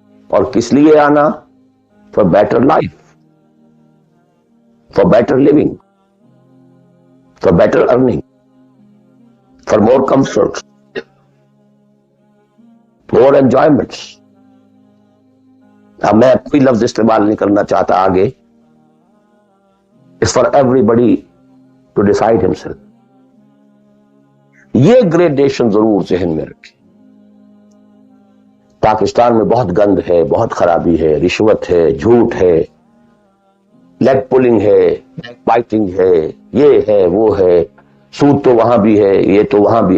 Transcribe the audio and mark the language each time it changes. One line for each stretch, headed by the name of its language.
Urdu: اور کس لیے آنا؟
English: For better life, for better living, for better earning, for more comfort, more enjoyments.
Urdu: اب میں کوئی لفظ استعمال نہیں کرنا چاہتا آگے.
English: It's for everybody to decide himself.
Urdu: یہ گریڈیشن ضرور ذہن میں رکھیں. پاکستان میں بہت گند ہے، بہت خرابی ہے، رشوت ہے، جھوٹ ہے، لیگ پولنگ ہے، بائٹنگ ہے، یہ ہے، وہ ہے، سود تو وہاں بھی ہے، یہ تو وہاں بھی.